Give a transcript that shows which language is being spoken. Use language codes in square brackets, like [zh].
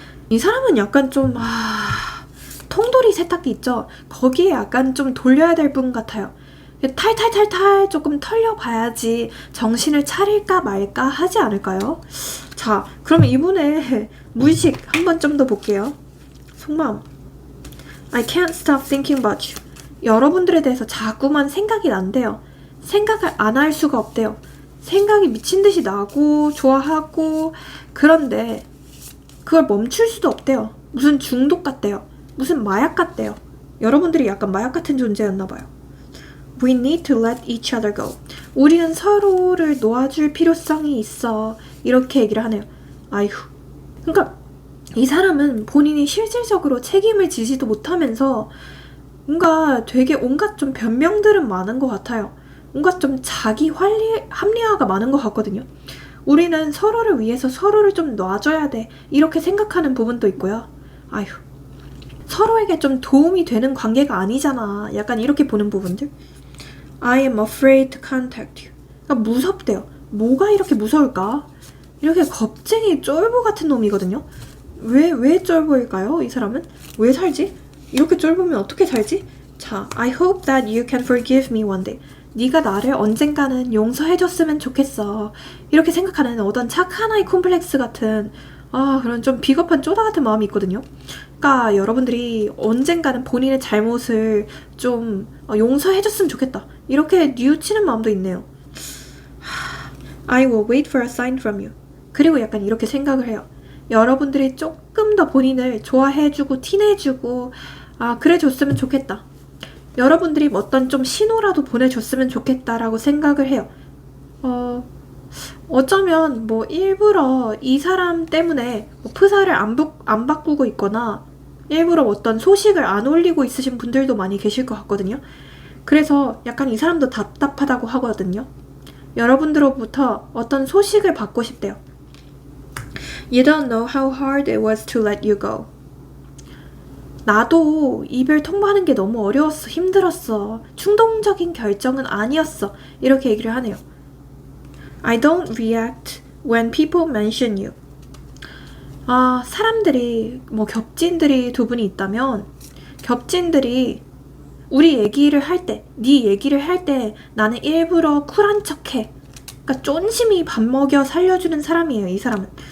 [ko] 이 사람은 약간 좀 통돌이 세탁기 있죠? 거기에 약간 좀 돌려야 될 분 같아요. 탈탈탈탈 조금 털려봐야지 정신을 차릴까 말까 하지 않을까요? 자, 그러면 이분의 무의식 한번 좀 더 볼게요. 속마음. [en] I can't stop thinking about you. [ko] 여러분들에 대해서 자꾸만 생각이 난대요. 생각을 안 할 수가 없대요. 생각이 미친 듯이 나고 좋아하고 그런데 그걸 멈출 수도 없대요. 무슨 중독 같대요. 무슨 마약 같대요. 여러분들이 약간 마약 같은 존재였나 봐요. [en] We need to let each other go. [ko] 우리는 서로를 놓아줄 필요성이 있어. 이렇게 얘기를 하네요. 아휴. 그러니까 이 사람은 본인이 실질적으로 책임을 지지도 못하면서 뭔가 되게 온갖 좀 변명들은 많은 것 같아요. 뭔가 좀 자기 합리화가 많은 것 같거든요. 우리는 서로를 위해서 서로를 좀 놔줘야 돼. 이렇게 생각하는 부분도 있고요. 아휴. 서로에게 좀 도움이 되는 관계가 아니잖아. 약간 이렇게 보는 부분들. [en] I am afraid to contact you. [ko] 그러니까 무섭대요. 뭐가 이렇게 무서울까? 이렇게 겁쟁이 쫄보 같은 놈이거든요. 왜 쫄보일까요? 이 사람은? 왜 살지? 이렇게 쫄보면 어떻게 살지? [en] 자, I hope that you can forgive me one day. [ko] 네가 나를 언젠가는 용서해줬으면 좋겠어. 이렇게 생각하는 어떤 착한 아이 콤플렉스 같은 그런 좀 비겁한 쪼다 같은 마음이 있거든요. 그러니까 여러분들이 언젠가는 본인의 잘못을 좀 용서해줬으면 좋겠다. 이렇게 뉘우치는 마음도 있네요. [en] I will wait for a sign from you. [ko] 그리고 약간 이렇게 생각을 해요. 여러분들이 조금 더 본인을 좋아해주고 티내주고 그래줬으면 좋겠다. 여러분들이 어떤 좀 신호라도 보내줬으면 좋겠다라고 생각을 해요. 어쩌면 뭐 일부러 이 사람 때문에 프사를 안 바꾸고 있거나 일부러 어떤 소식을 안 올리고 있으신 분들도 많이 계실 것 같거든요. 그래서 약간 이 사람도 답답하다고 하거든요. 여러분들로부터 어떤 소식을 받고 싶대요. [en] You don't know how hard it was to let you go. [ko] 나도 이별 통보하는 게 너무 어려웠어. 힘들었어. 충동적인 결정은 아니었어. 이렇게 얘기를 하네요. [en] I don't react when people mention you. [ko] 사람들이 겹친들이 두 분이 있다면 겹친들이 우리 얘기를 할 때, 네 얘기를 할 때 나는 일부러 쿨한 척해. 그러니까 쫀심이 밥 먹여 살려주는 사람이에요. 이 사람은.